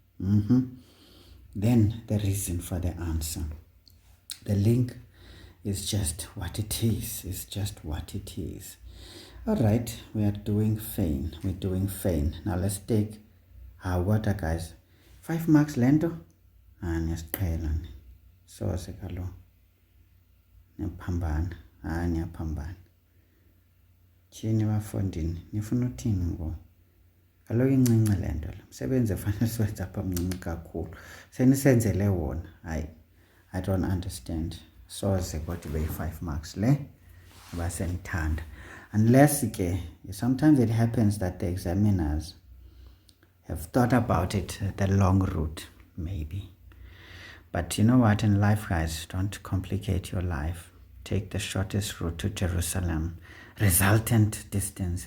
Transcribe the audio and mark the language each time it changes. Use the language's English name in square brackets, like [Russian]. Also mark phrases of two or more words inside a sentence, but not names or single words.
[English] Then the reason for the answer. The link is just what it is. It's just what it is. All right, we are doing fine. We're doing fine. Now let's take our water, guys. [Xhosa] 5 marks lento. Niyasiqhela. So sekalo. Niyapambana. Niyapambana. Chini bafundini. Nifuna uthini ngo? Kaloku incinci le nto la. Msebenzi efanele siwenza apha mncinci kakhulu. Senisenzele wona. [English] I don't understand. [Xhosa] Soze kodwa ibe 5 marks le. Basenithanda. [English] Unless sometimes it happens that the examiners have thought about it the long route, maybe. But you know what, in life, guys, don't complicate your life. Take the shortest route to Jerusalem. Resultant distance.